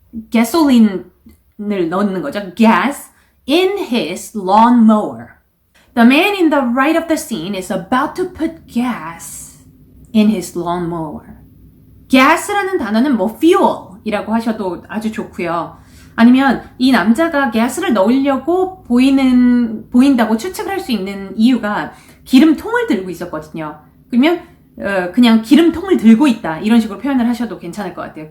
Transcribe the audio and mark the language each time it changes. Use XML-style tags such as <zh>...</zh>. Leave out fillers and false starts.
<ko>gasoline을 넣는 거죠.</ko> <en>gas in his lawnmower. The man in the right of the scene is about to put gas in his lawnmower.</en> <ko>gas라는 단어는 뭐 fuel이라고 하셔도 아주 좋고요. 아니면 이 남자가 가스를 넣으려고 보인다고 추측을 할 수 있는 이유가 기름통을 들고 있었거든요. 그러면 그냥 기름통을 들고 있다 이런 식으로 표현을 하셔도 괜찮을 것 같아요.</ko>